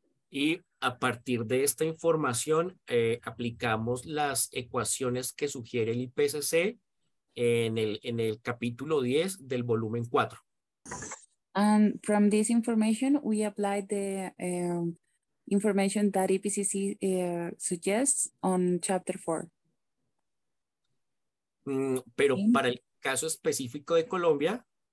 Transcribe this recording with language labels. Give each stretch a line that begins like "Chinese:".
Spanish: Y a partir de esta información aplicamos las ecuaciones que sugiere el IPCC en el capítulo 10 del volumen 4.
English: And from this information, we applied the information that IPCC suggests on chapter 4.
Spanish: Pero para el caso específico de Colombia.